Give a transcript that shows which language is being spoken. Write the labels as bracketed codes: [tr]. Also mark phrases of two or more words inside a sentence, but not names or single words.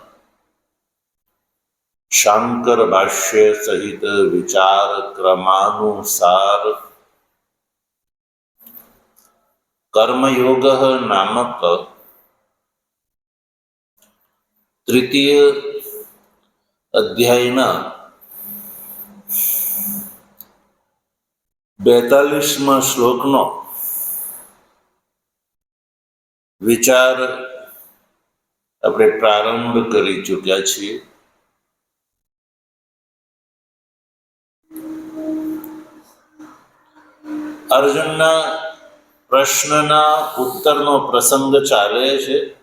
[gu] શાંકર ભાષ્ય સહિત વિચાર ક્રમાનુસાર કર્મયોગ નામક તૃતીય અધ્યાયના 42મા શ્લોકનો વિચાર આપણે પ્રારંભ કરી ચૂક્યા છીએ। અર્જુનના પ્રશ્નના ઉત્તરનો પ્રસંગ ચાલે છે।